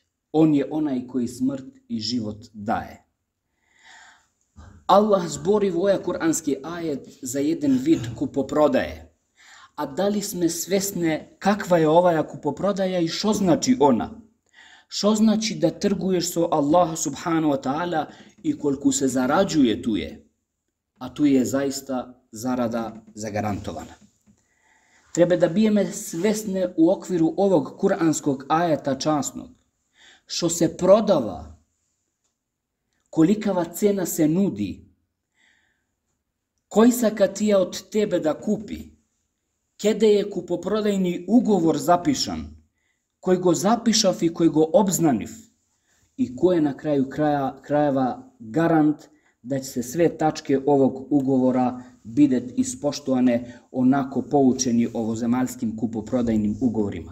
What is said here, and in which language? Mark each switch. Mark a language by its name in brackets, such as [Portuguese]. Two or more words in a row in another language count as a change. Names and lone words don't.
[Bosnian] On je onaj koji smrt i život daje. Allah zbori ovaj kuranski ajet za jedan vid kupoprodaje. A da li sme svesne kakva je ova kupoprodaja i što znači ona? Što znači da trguješ so Allah [Arabic] سبحانه وتعالى [Bosnian] i koliko se zarađuje tu je. A tu je zaista zarada zagarantovana. Treba da bijeme svesne u okviru ovog kuranskog ajeta časnog. Što se prodava, kolikava cena se nudi, koji sa katija od tebe da kupi, kede je kupoprodajni ugovor zapišan, [Macedonian] koji go zapišav i koji go obznaniv [Bosnian] i ko je na kraju krajeva garant da će se sve tačke ovog ugovora bidet ispoštovane onako poučeni ovozemaljskim kupoprodajnim ugovorima.